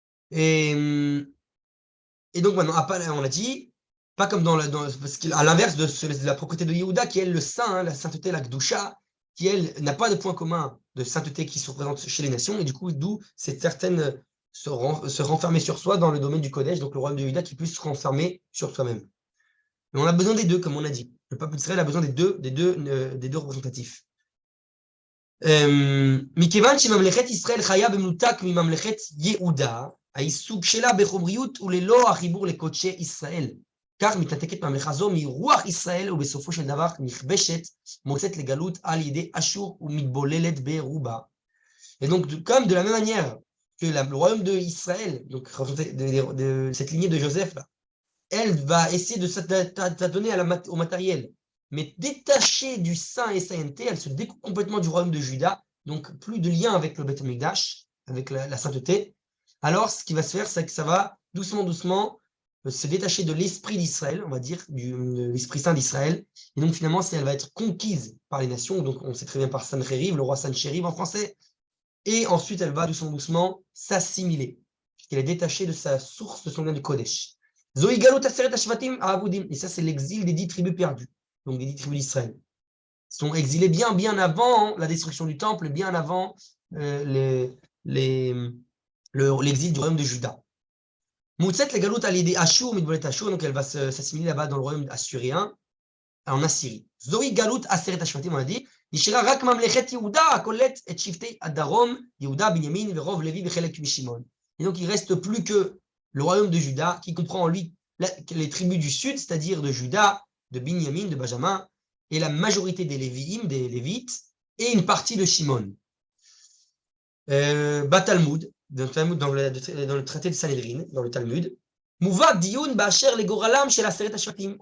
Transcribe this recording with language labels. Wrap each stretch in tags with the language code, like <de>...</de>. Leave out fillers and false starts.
<fr>Et donc maintenant, on a dit, pas comme parce qu'à l'inverse de la propriété de Yehuda, qui est le saint, la sainteté, la Gdusha, qui elle n'a pas de point commun de sainteté qui se représente chez les nations, et du coup, d'où cette certaine se renfermer sur soi dans le domaine du Kodesh, donc le royaume de Yehuda qui puisse se renfermer sur soi-même. Mais on a besoin des deux, comme on a dit. Le peuple d'Israël a besoin des deux représentatifs.</fr> <he>מכיוון שממלכת ישראל חיה במנותק מממלכת יהודה, העיסוק שלה בחומריות וללא החיבור לקודשי ישראל. כך מתנתקת ממלכה זו מרוח ישראל, ובסופו של דבר נכבשת, מוצאת לגלות על ידי אשור ומתבוללת ברובה.</he> <fr>Et donc, comme de la même manière que le royaume d'Israël, donc de cette lignée de Joseph, là, elle va essayer de s'adonner au matériel, mais détachée du saint et sainteté, elle se découpe complètement du royaume de Juda, donc plus de lien avec le Beth Amikdash, avec la sainteté. Alors, ce qui va se faire, c'est que ça va doucement se détacher de l'esprit d'Israël, on va dire, de l'esprit saint d'Israël, et donc finalement, elle va être conquise par les nations, donc on sait très bien par Sancheriv, le roi Sancheriv en français, et ensuite elle va doucement s'assimiler, puisqu'elle est détachée de sa source, de son lien du Kodesh.</fr> <he>Zoï Galut Aseret Hashvatim Ha'avudim,</he> <fr>et ça c'est l'exil des 10 tribus perdues, donc des 10 tribus d'Israël. Ils sont exilés bien avant la destruction du temple, bien avant l'exil du royaume de Juda.</fr> <he>Moutzet le Galut al Yedi Ashur, Midbolet Ashur,</he> <fr>donc elle va s'assimiler là-bas dans le royaume assyrien, en Assyrie.</fr> <he>Zoï Galut Aseret Hashvatim,</he> <fr>on a dit,</fr> <he>נשארה רק ממלכת יהודה הכוללת את שבטי הדרום, יהודה, בנימין ורוב לוי וחלק משמעון.</he> <fr>Et donc il reste plus que le royaume de Juda, qui comprend en lui les tribus du sud, c'est-à-dire de Juda, de Binyamin, de Benjamin, et la majorité des Lévi'im, des Lévites, et une partie de Shimon. Talmud, dans le traité de Sanhedrin, dans le Talmud,</fr> <he>Mouva Diyun Ba'asher le Goralam shel Aseret Hashvatim.</he>